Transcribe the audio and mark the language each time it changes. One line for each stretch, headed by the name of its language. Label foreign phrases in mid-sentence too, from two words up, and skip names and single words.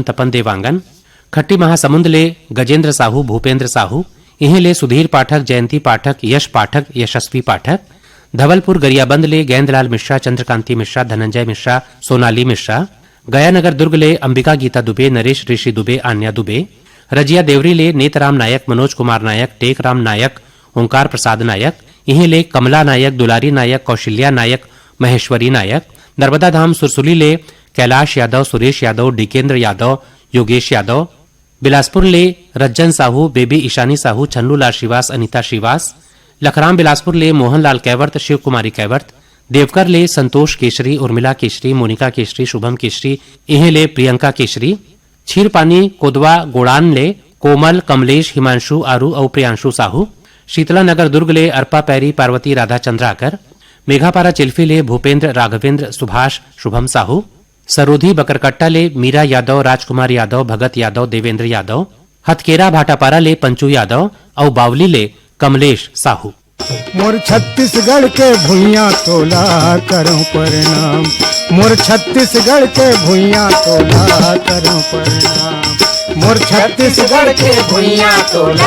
Chhattisgarhi: तपन देवांगन, खट्टी महासमुंद ले गजेंद्र साहू, भूपेंद्र साहू, इन्हें ले सुधीर पाठक, जयंती पाठक, यश पाठक, यशस्वी पाठक, धवलपुर गरियाबंद ले गेंदलाल मिश्रा, चंद्रकांति मिश्रा, धनंजय मिश्रा, सोनाली मिश्रा, गयानगर दुर्ग ले अंबिका गीता दुबे, नरेश ऋषि दुबे, आन्या दुबे, रजिया देवरी ले नेतराम नायक, मनोज कुमार नायक, टेकराम नायक, ओंकार प्रसाद नायक, इन्हें ले कमला नायक, दुलारी नायक, कौशल्या नायक, महेश्वरी नायक, नर्मदा धाम सुरसुली ले कैलाश यादव, सुरेश यादव, डिकेंद्र यादव, योगेश यादव, बिलासपुर ले रज्जन साहू, बेबी ईशानी साहू, छन्नूलाल श्रीवास, अनीता श्रीवास, लखराम बिलासपुर ले मोहनलाल कैवर्त, शिव कुमारी कैवर्त, देवकर ले संतोष केशरी, उर्मिला केशरी, मोनिका केशरी, शुभम केशरी, इहे ले प्रियंका केशरी, छीरपानी कोदवा गोड़ान ले कोमल, कमलेश, हिमांशु, आरू और प्रियांशु साहू, शीतला नगर दुर्ग ले अर्पा पैरी, पार्वती राधा चंद्राकर, मेघापारा चिल्फी ले भूपेंद्र राघवेंद्र, सुभाष, शुभम साहू, सरोधी बकरकट्टा ले मीरा यादव, राजकुमार यादव, भगत यादव, देवेंद्र यादव, हथकेरा भाटापारा ले पंचू यादव और बावली ले कमलेश साहू। मोर छत्तीसगढ़ के भुइयां तोला करूं प्रणाम, मोर छत्तीसगढ़ के भुइयां तोला करूं प्रणाम, मोर छत्तीसगढ़ के भुइयां तोला